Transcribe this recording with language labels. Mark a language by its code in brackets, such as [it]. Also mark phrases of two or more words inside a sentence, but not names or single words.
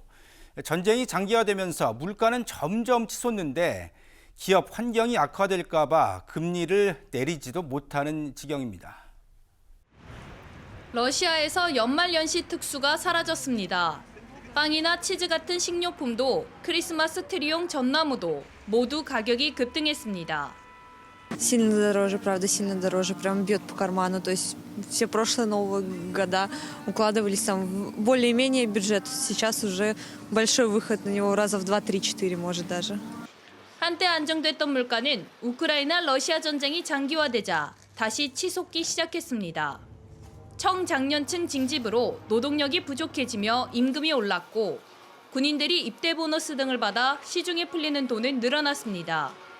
[ko] 전쟁이 장기화되면서 물가는 점점 치솟는데 기업 환경이 악화될까 봐 금리를 내리지도 못하는 지경입니다. 러시아에서 연말연시 특수가 사라졌습니다. 빵이나 치즈 같은 식료품도 크리스마스 트리용 전나무도 모두 가격이 급등했습니다. [ru] Сильно дороже, правда, сильно дороже, прям бьет по карману. То есть все прошлые Новые года укладывались там в более-менее бюджет. Сейчас уже большой выход на него раза в 2, 3, 4, может даже. [ko] 한때 안정됐던 물가는 우크라이나 러시아 전쟁이 장기화되자 다시 치솟기 시작했습니다. 청장년층 징집으로 노동력이 부족해지며 임금이 올랐고 군인들이 입대 보너스 등을 받아 시중에 풀리는 돈은 늘어났습니다.